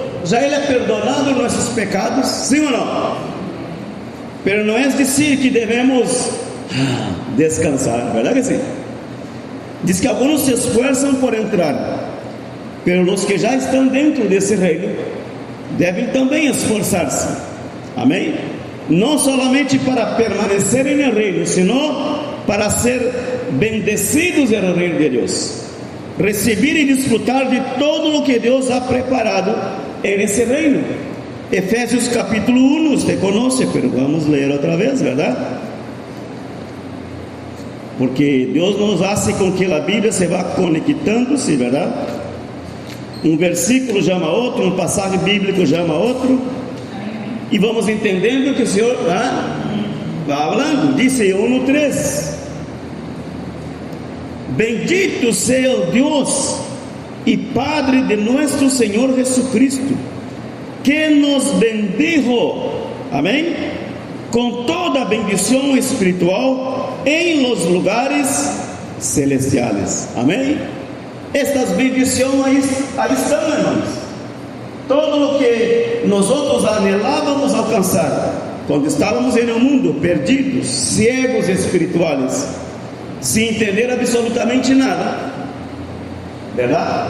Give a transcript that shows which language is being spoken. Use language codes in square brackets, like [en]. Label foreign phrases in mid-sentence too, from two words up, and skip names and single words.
[es] Ya Él ha perdonado nuestros pecados. ¿Sí o no? Pero no es decir que debemos descansar, ¿verdad que sí? Diz que algunos se esfuerzan por entrar, pero los que ya están dentro de ese reino [pt] devem também esforçar-se, [es] amém? [pt] Não somente para permanecer no reino, [es] sino para ser bendecidos [pt] no reino de Deus, receber e desfrutar de todo o que Deus ha preparado nesse reino. Efésios capítulo 1, você conhece, mas vamos ler outra vez, verdade? Porque Deus nos hace com que a Bíblia se vá conectando-se, verdade? Um versículo chama outro, um passagem bíblico chama outro, e vamos entendendo que o Senhor vai falando. [es] Dice 1:3: bendito sea el Dios y Padre de nuestro Señor Jesucristo, que nos bendijo, [pt] amém, com toda bendição espiritual em [es] los lugares celestiales. [pt] Amém. Estas bendições aí estão, irmãos. Todo o que nós anelávamos alcançar quando estávamos no mundo, perdidos, cegos espirituais, sem entender absolutamente nada, verdade?